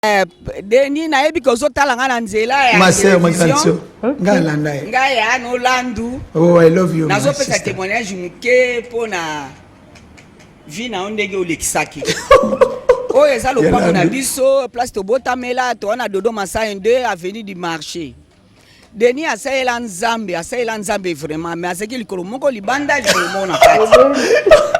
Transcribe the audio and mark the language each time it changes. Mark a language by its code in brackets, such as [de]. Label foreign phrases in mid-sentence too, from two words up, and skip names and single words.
[ln] Deni na ebi kozo talanga na nzela ya [fr] ma sœur, ma grande sœur. [ln] Ngaya no landu. [en] Oh, I love you. [ln] Nazo pesa témoignage muke pona vie na ondenge olekisaki. Oh, eza lo pamo na biso place to botamela to na dodo masa 2 avenue du marché. Deni asayela nzambe [fr] vraiment mais [ln] aseki likolo moko libanda likolo mona kati.